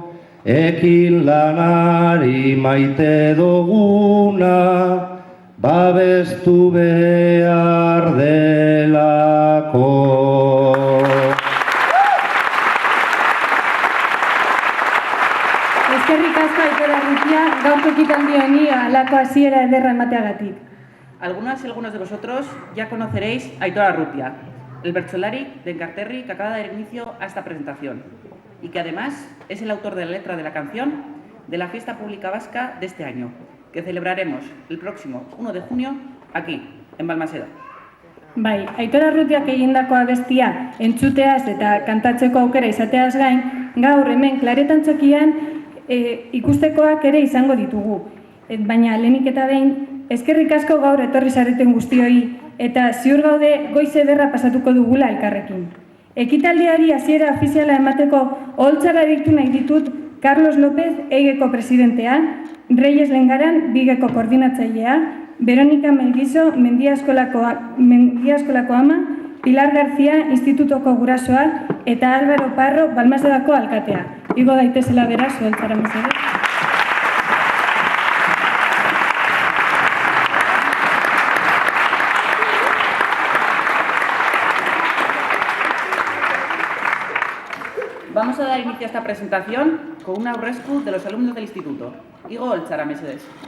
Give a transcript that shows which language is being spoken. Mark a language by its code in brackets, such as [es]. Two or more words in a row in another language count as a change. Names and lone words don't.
[eu] Ekin lanari maite duguna babestu behar delako. Eskerrik asko Aitor Arrutia, gaurko ekitaldi honi halako hasiera ederra emateagatik. [es] Algunas y algunos de vosotros ya conoceréis a Aitor Arrutia, el bertsolari de Enkarterri que acaba de dar inicio a esta presentación y que además es el autor de la letra de la canción de la Fiesta Pública Vasca de este año, que celebraremos el próximo 1 de junio aquí, en Balmaseda. [eu] Bai, Aitor Arrutiak egindako abestia entzuteaz eta kantatzeko aukera izateaz gain, gaur hemen Klaretan txokian ikustekoak ere izango ditugu. Baina lehenik eta behin, eskerrik asko gaur etorri zareten guztioi eta ziur gaude goiz ederra pasatuko dugula elkarrekin. Ekitaldiari hasiera ofiziala emateko oholtzara deitu nahi ditut Carlos López, EIGeko presidentea, Reyes Lengaran, Bigeko koordinatzailea, Veronika Melguizo, Mendiaskolako ama, Pilar García, Institutoko gurasoa eta Álvaro Parro, Balmasedako alkatea. Igo daitezela beraz, oholtzara mesedez. [es] Vamos a dar inicio a esta presentación con un aurresku de los alumnos del instituto. [eu] Igo Oltzara mesedez.